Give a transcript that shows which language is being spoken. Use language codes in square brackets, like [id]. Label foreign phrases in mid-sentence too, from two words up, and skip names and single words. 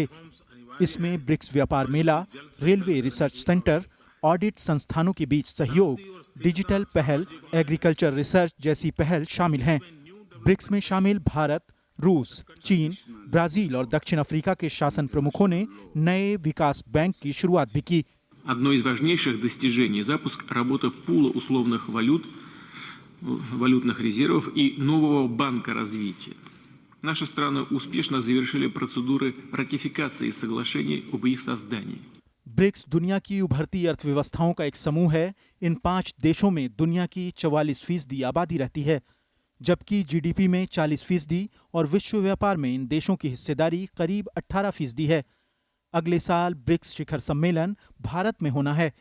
[hi] इसमें ब्रिक्स व्यापार मेला, [en] railway research centre, [hi] ऑडिट संस्थानों के बीच सहयोग, डिजिटल पहल, [en] agriculture research [hi] जैसी पहल शामिल हैं। ब्रिक्स में शामिल भारत, रूस, चीन, ब्राजील और दक्षिण अफ्रीका के शासन प्रमुखों ने नए विकास बैंक की शुरुआत भी की। [ru] Одно из важнейших достижений – запуск работы пула условных валют, валютных резервов и нового банка развития. Наши страны успешно завершили процедуры ратификации соглашений об их создании. [hi] ब्रिक्स दुनिया की उभरती अर्थव्यवस्थाओं का एक समूह है। इन 5 देशों में दुनिया की 44% आबादी रहती है, जबकि जीडीपी में 40% और विश्व व्यापार में इन देशों की हिस्सेदारी करीब 18% है। अगले साल ब्रिक्स शिखर सम्मेलन भारत में होना है।